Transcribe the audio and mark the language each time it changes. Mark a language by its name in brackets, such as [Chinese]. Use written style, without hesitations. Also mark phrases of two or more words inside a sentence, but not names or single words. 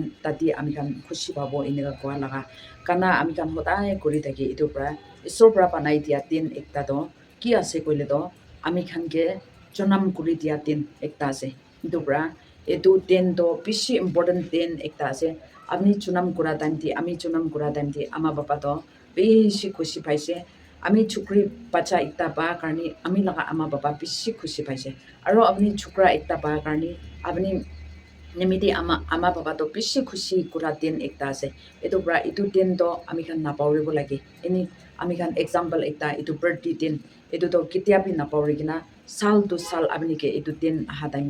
[Naga Pidgin] tati ami khan khushi pabo inika kwa laga kana ami khan hotai kori thaki etu bra isor bra banai dia ten ekta do ki ase koile do ami khan ke chonam kuri dia ten ekta ase etu bra etu ten do bishi important ten ekta ase ami chunam kura time ti ami chunam kura time ti ama baba to bishi khushi paise ami chukri bacha ekta ba karni ami laga ama baba bishi khushi paise aro apni chukra ekta ba karni apni nimiti ama baba to bishi khushi kura ten ekta ase etu bra etu ten to ami khan na pawribo lage any ami khan example ekta etu birthday ten etu to kitia bi na pawri kina sal to sal apni ke etu ten aha time